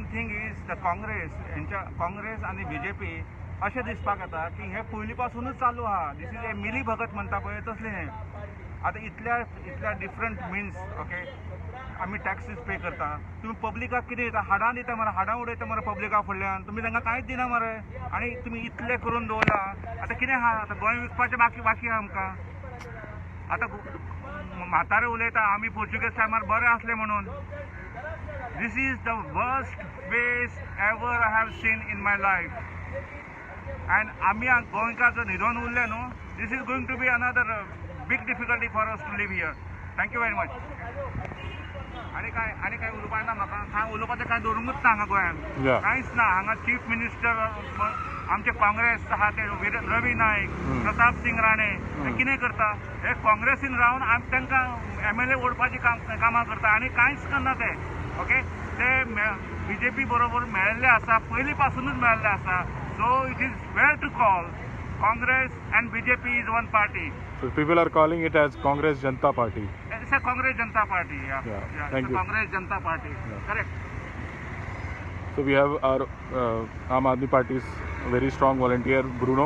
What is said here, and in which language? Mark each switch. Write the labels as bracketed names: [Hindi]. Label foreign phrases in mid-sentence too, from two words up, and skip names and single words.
[English] thing is the [Konkani] काँग्रेस आनी BJP अशें दिसपाक येता की हे पयलीं पासूनच चालू आहा [English] this is a [Hindi] मिली भगत [Konkani] म्हणटा पळय तसलें हें आतां इतल्या [English] different means okay [Konkani] आमी [English] taxes pay [Konkani] करता तुमी पब्लिकाक कितें दिता हाडां दिता मरे हाडां उडयता मरे पब्लिका फुडल्यान तुमी तांकां कांयच दिना मरे आनी तुमी इतलें करून दवरला आतां कितें आहा आतां गोंय विकपाचें बाकी आहा आमकां आतां म्हातारे उलयता आमी पोर्चुगेज टायमार बरें आसलें म्हणून [English] this is the worst phase ever I have seen in my life and [Konkani] आमी गोंयकार जर न्हिदोन उरले [English] no this is going to be another big difficulty for us to live here thank you very much [Konkani] आनी काय उलोवपाक ना म्हाका कांय उलोवपाचें कांय दवरूंकूच ना हांगा गोंयांत कांयच ना हांगा [English] chief minister [Konkani] आमचे काँग्रेस आहा ते रवी नायक प्रताप सिंग राणे हे कितें करता हे काँग्रेसीन रावन तांकां MLA ओडपाची कामां करता आनी कांयच करना ते ओके ते BJP बरोबर मेळिल्ले आसा पयलीं पासूनच मेळिल्ले आसा [English] so it is well to call Congress and BJP is one party. So people are calling it as Congress Janta Party. It's a Congress Janta Party, yeah. Thank you. Congress Janta Party, correct. So we have our Aam Aadmi Party's very strong volunteer, Bruno.